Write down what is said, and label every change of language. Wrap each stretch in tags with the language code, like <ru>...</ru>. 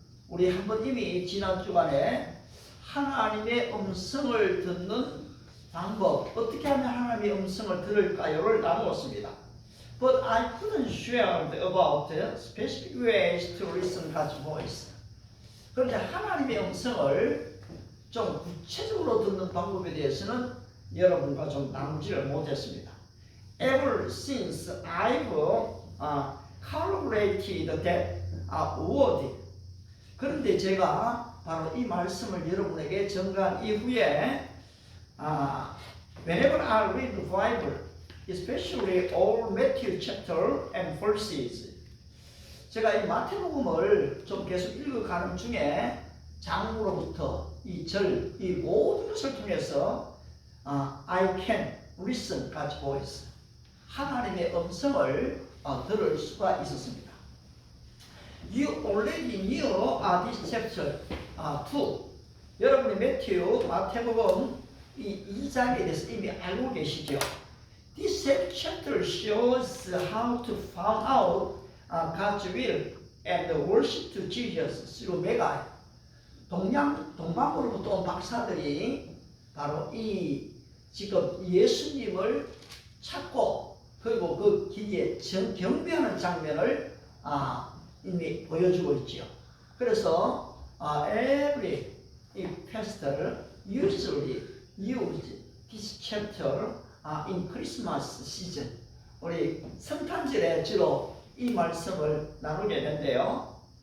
<ko>우리 한번 이미 지난 주간에 하나님의 음성을 듣는 방법, 어떻게 하면 하나님의 음성을 들을까요를 나누었습니다.</ko> <en>But I couldn't share about specific ways to listen God's voice.</en> <ko>그런데 하나님의 음성을 좀 구체적으로 듣는 방법에 대해서는 여러분과 좀 나누지를 못했습니다.</ko> <en>Ever since I've calibrated that word.</en> <ko>그런데 제가 바로 이 말씀을 여러분에게 전가한 이후에</ko> <en>whenever I read the Bible, especially all Matthew chapter and verses,</en> <ko>제가 이 마태복음을 좀 계속 읽어가는 중에 장으로부터 이 모든 것을 통해서</ko> <en>I can listen God's voice,</en> <ko>하나님의 음성을 들을 수가 있었습니다.</ko> <en>You already knew this chapter 2.</en> <ko>여러분이 마태복음 이 2장에 대해서 이미 알고 계시죠?</ko> <en>This chapter shows how to find out God's will and worship to Jesus through Magi.</en> <ko>동방으로부터 온 박사들이 바로 이 지금 예수님을 찾고 그리고 그 기기에 경배하는 장면을 이미 보여주고 있지요. 그래서</ko> <en>every pastor usually use this chapter in Christmas season.</en> <ko>우리 성탄절에 주로 이 말씀을 나누게 되는데요.</ko>